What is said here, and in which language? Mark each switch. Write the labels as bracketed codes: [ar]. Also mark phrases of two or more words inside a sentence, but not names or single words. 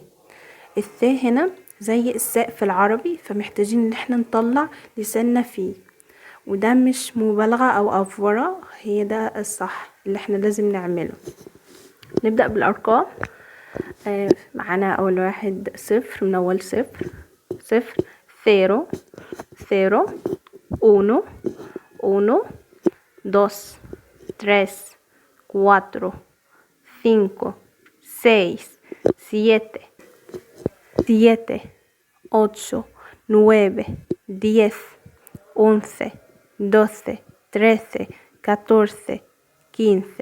[ar] الثاء هنا زي الساء في العربي، فمحتاجين ان احنا نطلع لساننا فيه، وده مش مبالغة أو أفورة، هي ده الصح اللي احنا لازم نعمله. نبدأ بالأرقام. معانا أول واحد صفر، من أول صفر. صفر، [es] cero, cero, uno, uno, dos, tres, cuatro, cinco, seis, siete, siete, ocho, nueve, 10, 11, 12, 13, 14, 15.